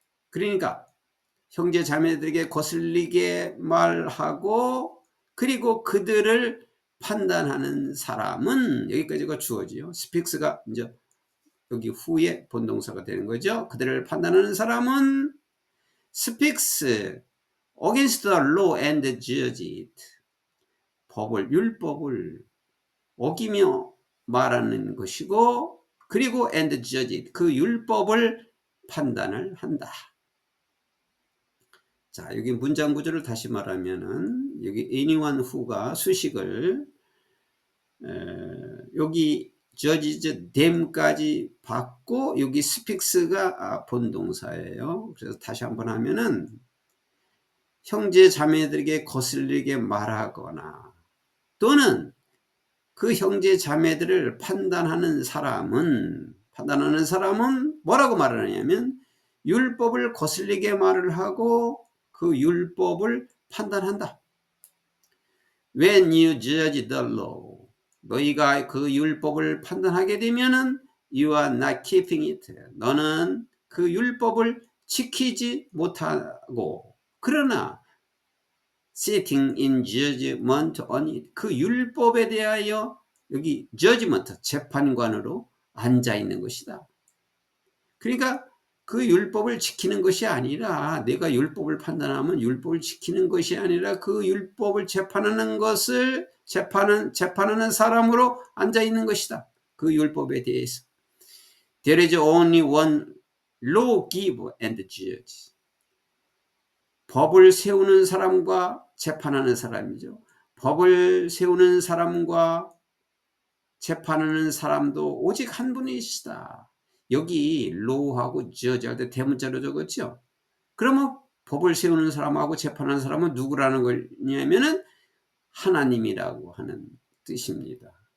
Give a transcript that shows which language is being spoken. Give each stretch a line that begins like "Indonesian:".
Korean: 그러니까 형제 자매들에게 거슬리게 말하고 그리고 그들을 판단하는 사람은, 여기까지가 주어지요. speaks가 이제 여기 후에 본동사가 되는 거죠. 그들을 판단하는 사람은
English: speaks against the law and judge it.
Korean: 율법을 어기며 말하는 것이고, 그리고
English: and judge it,
Korean: 그 율법을 판단을 한다. 자, 여기 문장 구조를 다시 말하면은, 여기
English: anyone who
Korean: 가 수식을 여기
English: judges them
Korean: 까지 받고, 여기 speaks가 본동사예요. 그래서 다시 한번 하면은, 형제 자매들에게 거슬리게 말하거나 또는 그 형제 자매들을 판단하는 사람은 뭐라고 말하느냐면, 율법을 거슬리게 말을 하고 그 율법을 판단한다.
English: When you judge the law,
Korean: 너희가 그 율법을 판단하게 되면은
English: you are not keeping it.
Korean: 너는 그 율법을 지키지 못하고, 그러나
English: sitting in judgment on it,
Korean: 그 율법에 대하여 여기 judgment, 재판관으로 앉아 있는 것이다. 그러니까 그 율법을 지키는 것이 아니라, 내가 율법을 판단하면 율법을 지키는 것이 아니라 그 율법을 재판하는 것을 재판하는 사람으로 앉아 있는 것이다. 그 율법에 대해서.
English: There is only one lawgiver and judge.
Korean: 법을 세우는 사람과 재판하는 사람이죠. 법을 세우는 사람과 재판하는 사람도 오직 한 분이시다. 여기 law하고 judge 할 때 대문자로 적었죠. 그러면 법을 세우는 사람하고 재판하는 사람은 누구라는 거냐면은 하나님이라고 하는 뜻입니다.